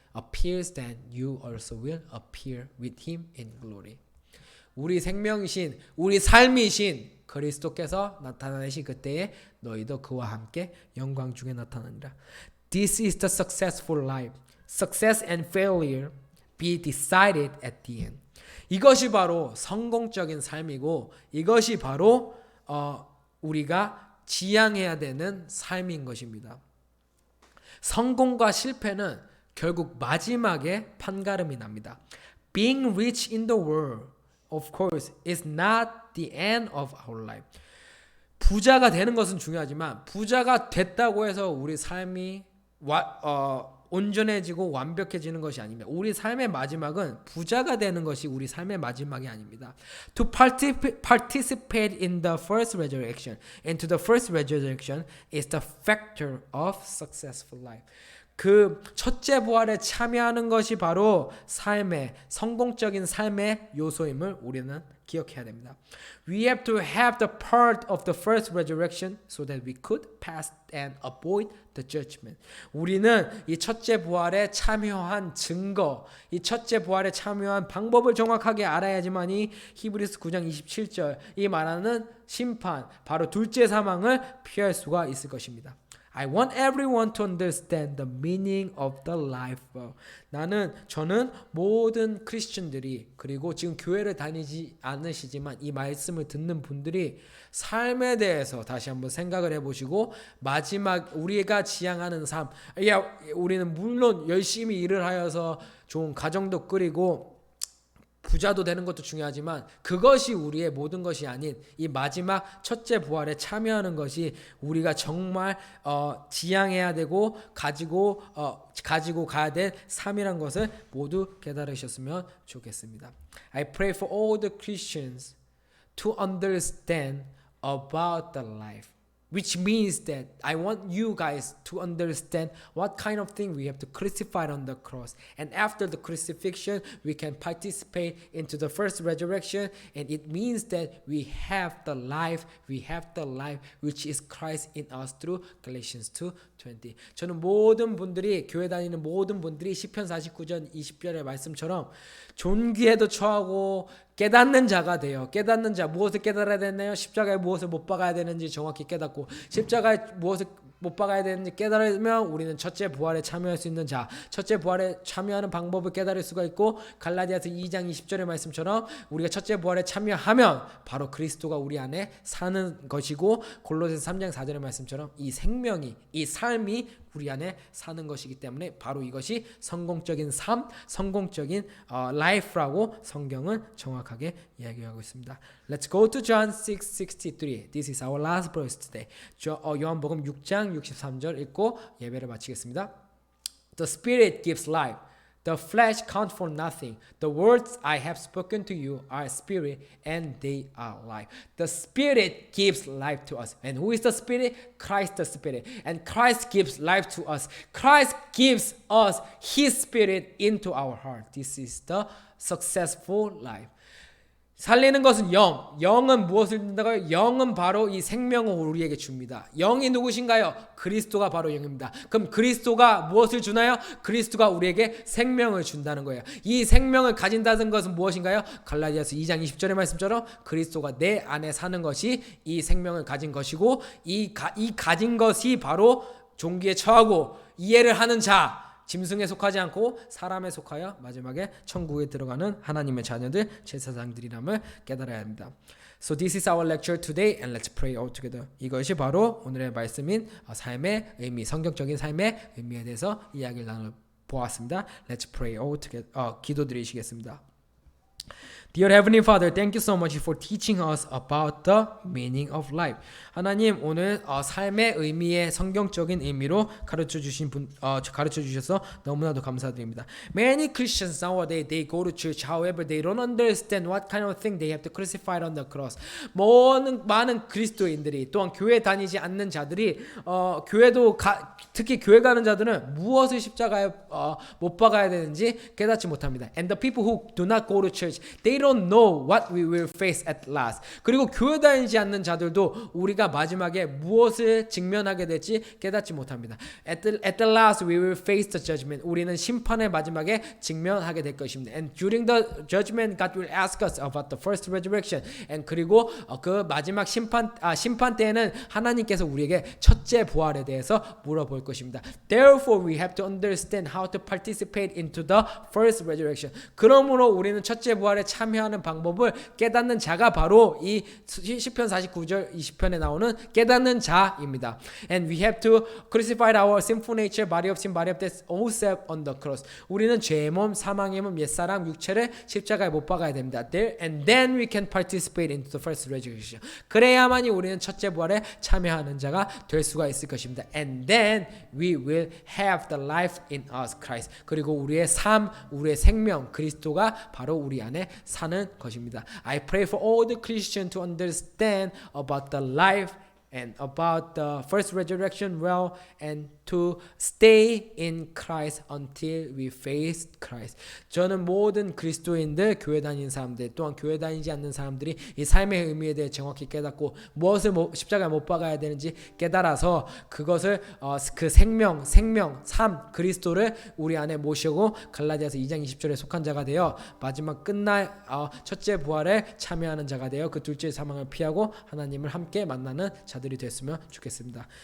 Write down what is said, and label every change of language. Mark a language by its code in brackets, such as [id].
[en] Appears, then you also will appear with him in glory. [ko] 우리 생명이신, 우리 삶이신 그리스도께서 나타나신 그때에 너희도 그와 함께 영광 중에 나타나니라. [en] This is the successful life. Success and failure be decided at the end. [ko] 이것이 바로 성공적인 삶이고 이것이 바로 우리가 지향해야 되는 삶인 것입니다. 성공과 실패는 결국 마지막에 판가름이 납니다. [en] Being rich in the world, of course, is not the end of our life. [ko] 부자가 되는 것은 중요하지만 부자가 됐다고 해서 우리 삶이 온전해지고 완벽해지는 것이 아닙니다. 우리 삶의 마지막은 부자가 되는 것이 우리 삶의 마지막이 아닙니다. [en] To participate in the first resurrection and to the first resurrection is the factor of successful life. [ko] 그 첫째 부활에 참여하는 것이 바로 성공적인 삶의 요소임을 우리는 기억해야 됩니다. [en] We have to have the part of the first resurrection so that we could pass and avoid the judgment. [ko] 우리는 이 첫째 부활에 참여한 증거, 이 첫째 부활에 참여한 방법을 정확하게 알아야지만이 히브리서 9장 27절 이 말하는 심판, 바로 둘째 사망을 피할 수가 있을 것입니다. [en] I want everyone to understand the meaning of the life. [ko] 저는 모든 크리스천들이 그리고 지금 교회를 다니지 않으시지만 이 말씀을 듣는 분들이 삶에 대해서 다시 한번 생각을 해보시고 마지막 우리가 지향하는 삶, 우리는 물론 열심히 일을 하여서 좋은 가정도 꾸리고 부자도 되는 것도 중요하지만 그것이 우리의 모든 것이 아닌 이 마지막 첫째 부활에 참여하는 것이 우리가 정말 지향해야 되고 가지고 가야 될 삶이란 것을 모두 깨달으셨으면 좋겠습니다. [en] I pray for all the Christians to understand about the life. Which means that I want you guys to understand what kind of thing we have to crucify on the cross. And after the crucifixion, we can participate into the first resurrection. And it means that we have the life which is Christ in us through Galatians 2:20. [ko] 저는 모든 분들이 교회 다니는 모든 분들이 시편 49장 20절의 말씀처럼 존귀에도 처하고 깨닫는 자가 돼요. 깨닫는 자, 무엇을 깨달아야 되나요? 십자가에 무엇을 못 박아야 되는지 정확히 깨닫고 십자가에 무엇을 못 박아야 되는지 깨달으면 우리는 첫째 부활에 참여할 수 있는 자, 첫째 부활에 참여하는 방법을 깨달을 수가 있고 갈라디아서 2장 20절의 말씀처럼 우리가 첫째 부활에 참여하면 바로 그리스도가 우리 안에 사는 것이고 골로새서 3장 4절의 말씀처럼 이 생명이, 이 삶이 우리 안에 사는 것이기 때문에 바로 이것이 성공적인 삶, 성공적인 life라고 성경은 정확하게 이야기하고 있습니다. [en] Let's go to John 6:63. This is our last verse today. [ko] 요한복음 6장 63절 읽고 예배를 마치겠습니다. [en] The Spirit gives life. The flesh counts for nothing. The words I have spoken to you are spirit and they are life. The Spirit gives life to us. And who is the Spirit? Christ the Spirit. And Christ gives life to us. Christ gives us His Spirit into our heart. This is the successful life. [ko] 살리는 것은 영은 무엇을 준다고요? 영은 바로 이 생명을 우리에게 줍니다. 영이 누구신가요? 그리스도가 바로 영입니다. 그럼 그리스도가 무엇을 주나요? 그리스도가 우리에게 생명을 준다는 거예요. 이 생명을 가진다는 것은 무엇인가요? 갈라디아서 2장 20절의 말씀처럼 그리스도가 내 안에 사는 것이 이 생명을 가진 것이고 이 가진 것이 바로 종기에 처하고 이해를 하는 자, 짐승에 속하지 않고 사람에 속하여 마지막에 천국에 들어가는 하나님의 자녀들, 제사장들이람을 깨달아야 합니다. [en] So this is our lecture today and let's pray all together. [ko] 이것이 바로 오늘의 말씀인 삶의 의미, 성경적인 삶의 의미에 대해서 이야기를 나눠보았습니다. [en] Let's pray all together. [ko] 기도드리시겠습니다. [en] Dear Heavenly Father, thank you so much for teaching us about the meaning of life. [ko] 하나님 오늘 삶의 의미의 성경적인 의미로 가르쳐 주셔서 너무나도 감사드립니다. [en] Many Christians nowadays they go to church, however they don't understand what kind of thing they have to crucify on the cross. [ko] 많은 그리스도인들이 또한 교회 다니지 않는 자들이 교회도 특히 교회 가는 자들은 무엇을 십자가에 못 박아야 되는지 깨닫지 못합니다. [en] And the people who do not go to church, they don't know what we will face at last. [ko] 그리고 교회 다니지 않는 자들도 우리가 마지막에 무엇을 직면하게 될지 깨닫지 못합니다. [en] At the last we will face the judgment. [ko] 우리는 심판의 마지막에 직면하게 될 것입니다. [en] And during the judgment, God will ask us about the first resurrection. [ko] And 그리고 그 마지막 심판 때에는 하나님께서 우리에게 첫째 부활에 대해서 물어볼 것입니다. [en] Therefore, we have to understand how to participate into the first resurrection. [ko] 그러므로 우리는 첫째 부활에 참여하는 방법을 깨닫는 자가 바로 이 시편 49절 20편에 나오는 깨닫는 자입니다. [en] And we have to crucify our sinful nature, body of sin, body of death, all self on the cross. [ko] 우리는 죄의 몸, 사망의 몸, 옛사람, 육체를 십자가에 못 박아야 됩니다. [en] And then we can participate into the first resurrection. [ko] 그래야만이 우리는 첫째 부활에 참여하는 자가 될 수가 있을 것입니다. [en] And then we will have the life in us, Christ. [ko] 그리고 우리의 삶, 우리의 생명, 그리스도가 바로 우리 안에 사는 것입니다. [en] I pray for all the Christians to understand about the life and about the first resurrection well and to stay in Christ until we face Christ. [ko] 저는 모든 그리스도인들, 교회 다니는 사람들, 또한 교회 다니지 않는 사람들이 이 삶의 의미에 대해 정확히 깨닫고 무엇을 십자가에 못 박아야 되는지 깨달아서 그것을 그 생명, 삶, 그리스도를 우리 안에 모시고 갈라디아서 2장 20절에 속한 자가 되어 마지막 끝날 첫째 부활에 참여하는 자가 되어 그 둘째 사망을 피하고 하나님을 함께 만나는 자들이 됐으면 좋겠습니다.